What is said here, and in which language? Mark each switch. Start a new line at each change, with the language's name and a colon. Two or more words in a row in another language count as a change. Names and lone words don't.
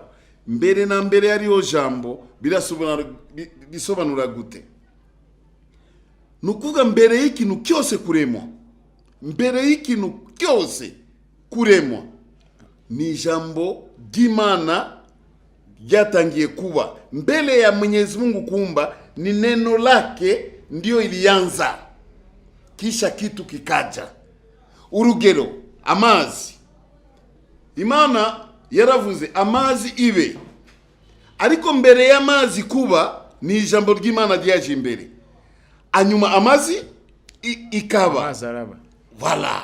Kinyarwanda: Mbere na mbere yariho jambo bisobanura gute? Nukuvuga mbere y'ikintu cyose kuremwa, mbere y'ikintu cyose kuremwa ni jambo ry'Imana ryatangiye kuba.
Swahili: Mbele ya Mwenyezi Mungu kuumba ni neno lake ndio ilianza, kisha kitu kikaja.
Kinyarwanda: Urugero, amazi. Imana yaravuze amazi ibe, ariko mbere y'amazi kuba ni ijambo ry'Imana ryaje imbere, anyuma amazi ikaba. Amazi araba. Voilà.